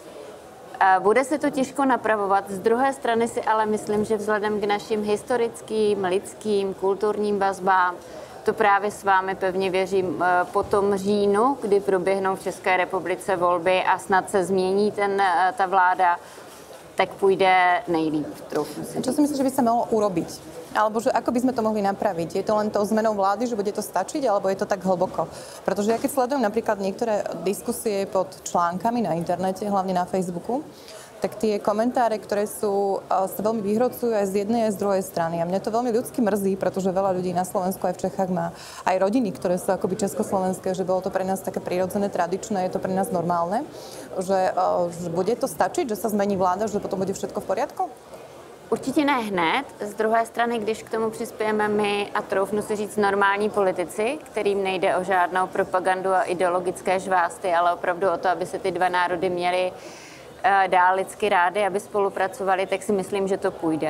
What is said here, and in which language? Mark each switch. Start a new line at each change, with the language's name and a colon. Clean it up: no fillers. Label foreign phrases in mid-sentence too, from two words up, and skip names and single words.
Czech: Bude se to těžko napravovat. Z druhé strany si ale myslím, že vzhledem k našim historickým, lidským, kulturním vazbám, to právě s vámi pevně věřím, po tom říjnu, kdy proběhnou v České republice volby a snad se změní ta vláda, tak půjde nejlíp.
Slovak: Čo si myslíš, že by sa malo urobiť? Alebo že ako by sme to mohli napraviť? Je to len tou zmenou vlády, že bude to stačiť, alebo je to tak hlboko? Pretože ja keď sledujem napríklad niektoré diskusie pod článkami na internete, hlavne na Facebooku, tak tie komentáre, ktoré sa veľmi vyhrocujú aj z jednej, aj z druhej strany. A mňa to veľmi ľudsky mrzí, pretože veľa ľudí na Slovensku aj v Čechách má aj rodiny, ktoré sú akoby československé, že bolo to pre nás také prirodzené, tradičné, je to pre nás normálne. Že bude to stačiť, že sa zmení vláda, že potom bude všetko v poriadku?
Czech: Určitě ne hned. Z druhé strany, když k tomu přispějeme my a troufnu si říct normální politici, kterým nejde o žádnou propagandu a ideologické žvásty, ale opravdu o to, aby se ty dva národy měly dál lidsky rády, aby spolupracovali, tak si myslím, že to půjde.